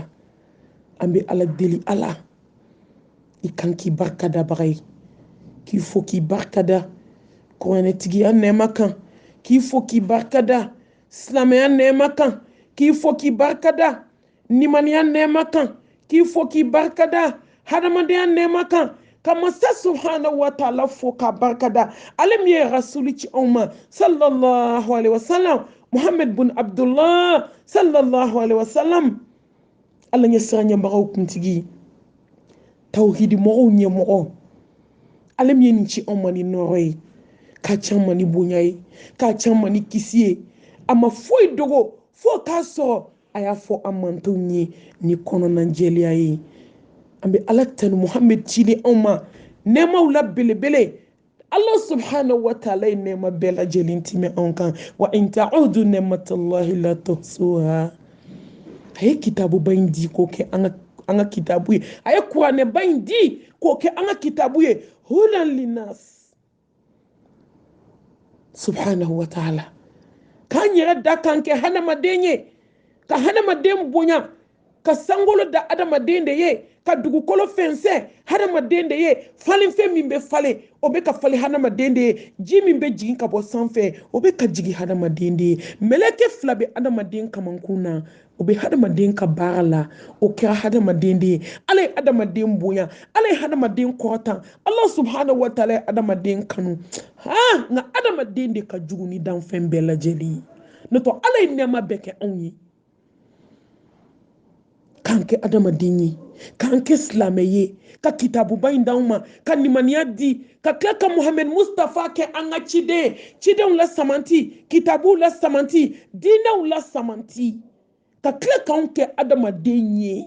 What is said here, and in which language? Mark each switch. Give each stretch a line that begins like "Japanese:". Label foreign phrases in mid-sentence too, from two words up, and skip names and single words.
Bambara: An bɛ ala deli ala i kan k'i barikadabaga ye, k'i fo k'i barikada kuranɛtigiya nɛɛma kan, k'i fo k'i barikada silamɛya nɛɛma kan, k'i fo k'i barikada nimaniya nɛɛma kan, k'i fo k'i barikada hadamadenya nɛɛma kan, ka masa
Arabic: سبحانه وتعالى
Bambara: fo k'a barikada. Ale min ye rasuli ci anw ma
Arabic: صلى الله عليه وسلم,
Bambara: Muhammad bin Abdullah
Arabic: صلى الله عليه وسلم.
Bambara: Ala ɲɛ siran ɲɛbagaw kuntigi, tawhidi mɔgɔw ɲɛmɔgɔ. Ale min ye nin ci anw ma ni nɔɔrɔ ye, k'a can ma ni bonya ye, k'a can ma ni kisi ye. A ma foyi dogo fo k'a sɔrɔ a y'a fɔ an mantonw ye ni kɔnɔna jɛlenya ye. An bɛ ala tanu Muhammad cili anw ma nɛɛmaw la belebele.
Arabic: الله سبحانه وتعالى
Bambara: ye nɛɛma bɛɛ lajɛlen tɛmɛ anw kan.
Arabic: وإن تعدوا نعمة الله لا تحصوها.
Bambara: A ye kitabuba in di k'o kɛ an ka kitabu ye. A ye kuranɛba in di k'o kɛ an ka kitabu ye.
Arabic: هدى للناس. سبحانه وتعالى.
Bambara: K'an yɛrɛ da kan kɛ hadamaden ye, ka hadamaden bonya, ka sankolo da hadamaden de ye, ka dugukolo fɛnsɛn hadamaden de ye. Falenfɛn min bɛ falen o bɛ ka falen hadamaden de ye. Ji min bɛ jigin ka bɔ sanfɛ o bɛ ka jigin hadamaden de ye. Mɛlɛkɛ fila bɛ hadamaden kamankun na, o bɛ hadamaden ka baara la, o kɛra hadamaden de ye. Ala ye hadamaden bonya, ala ye hadamaden kɔrɔtan.
Arabic: الله سبحانه وتعالى
Bambara: ye hadamaden kanu. Nka hadamaden de ka jugu ni danfɛn bɛɛ lajɛlen ye. N'o tɛ ala ye nɛɛma bɛɛ kɛ anw ye. K'an kɛ adamaden ye, k'an kɛ silamɛ ye, ka kitabuba in d'anw ma, ka nimaniya di, ka tila ka Muhammed Mustafa kɛ an ka ciden, cidenw la samanti, kitabuw la samanti, diinɛw la samanti, ka tila k'anw kɛ adamaden ye.